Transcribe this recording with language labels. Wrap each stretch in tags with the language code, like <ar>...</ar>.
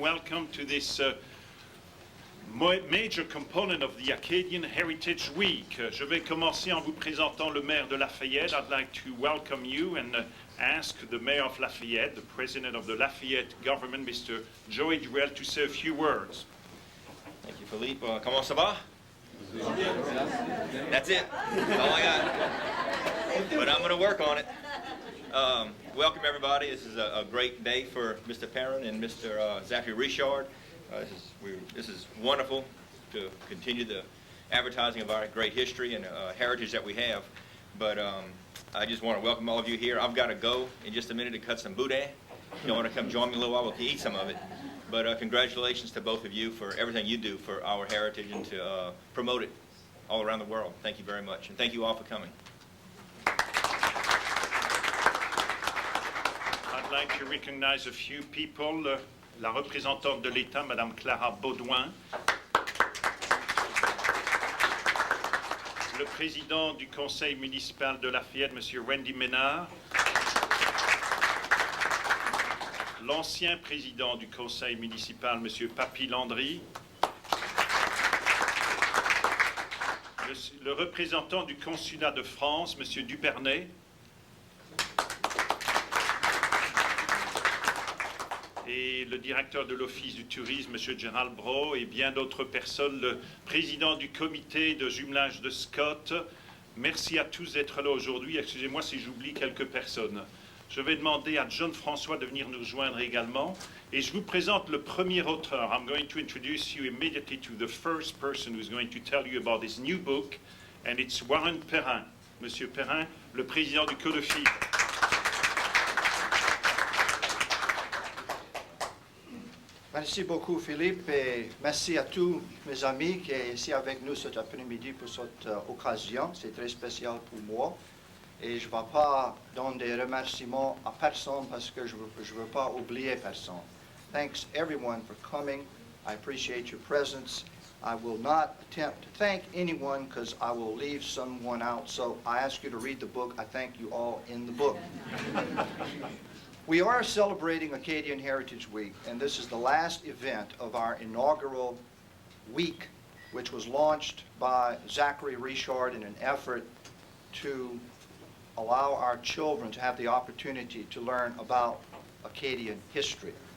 <en>Welcome to this major component of the Acadian Heritage Week.</en> <fr>Je vais commencer en vous présentant le maire de Lafayette.</fr> <en>I'd like to welcome you and ask the mayor of Lafayette, the president of the Lafayette government, Mr. Joey Durell, to say a few words. Thank you, Phillipe.</en> <fr>Comment ça va?</fr> <en>That's it. That's all I got. But I'm going to work on it. Welcome, everybody. This is a great day for Mr. Perrin and Mr. Zachary Richard. This is wonderful to continue the advertising of our great history and heritage that we have. But I just want to welcome all of you here. I've got to go in just a minute to cut some boudin. If you want to come join me a little while, we'll eat some of it. But congratulations to both of you for everything you do for our heritage and to promote it all around the world. Thank you very much. And thank you all for coming. I'd like to recognize a few people.</en> <fr>La représentante de l'État, Madame Clara Baudoin. Le président du conseil municipal de Lafayette, Monsieur Randy Ménard. L'ancien président du conseil municipal, Monsieur Papy Landry. Le représentant du consulat de France, Monsieur Dubernay. Et le directeur de l'Office du tourisme, M. Gérald Brault, et bien d'autres personnes, le président du comité de jumelage de Scott. Merci à tous d'être là aujourd'hui. Excusez-moi si j'oublie quelques personnes. Je vais demander à John Francois de venir nous rejoindre également. Et je vous présente le premier auteur.</fr> <en>I'm going to introduce you immediately to the first person who's going to tell you about this new book. And it's Warren Perrin.</en> <fr>Monsieur Perrin, le président du Codefil. Merci beaucoup, Philippe, et merci à tous mes amis qui sont ici avec nous cet après-midi pour cette occasion. C'est très spécial pour moi. Et je ne vais pas donner des remerciements à personne parce que je ne veux pas oublier personne.</fr> <en>Thanks, everyone, for coming. I appreciate your presence. I will not attempt to thank anyone because I will leave someone out. So I ask you to read the book. I thank you all in the book. We are celebrating Acadian Heritage Week, and this is the last event of our inaugural week, which was launched by Zachary Richard in an effort to allow our children to have the opportunity to learn about Acadian history.</en>